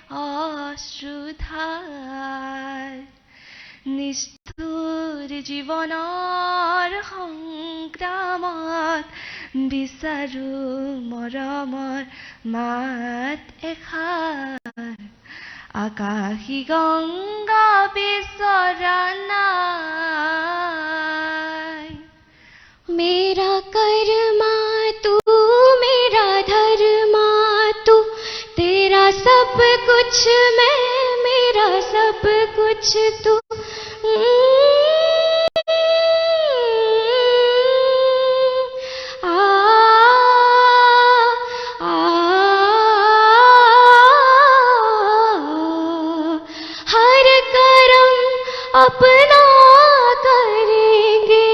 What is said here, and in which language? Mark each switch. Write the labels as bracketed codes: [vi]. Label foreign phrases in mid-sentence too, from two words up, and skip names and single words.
[as] অশ্ৰুধাৰ নিষ্ঠুৰ জীৱনৰ সংগ্ৰামত বিচাৰো মৰমৰ মাত এষাৰ আকাশী গংগা বিচৰা [hi] নাই मेरा कर्मा तू मेरा धर्मा तू तेरा सब कुछ मैं मेरा सब कुछ तू हर करम अपना करेंगे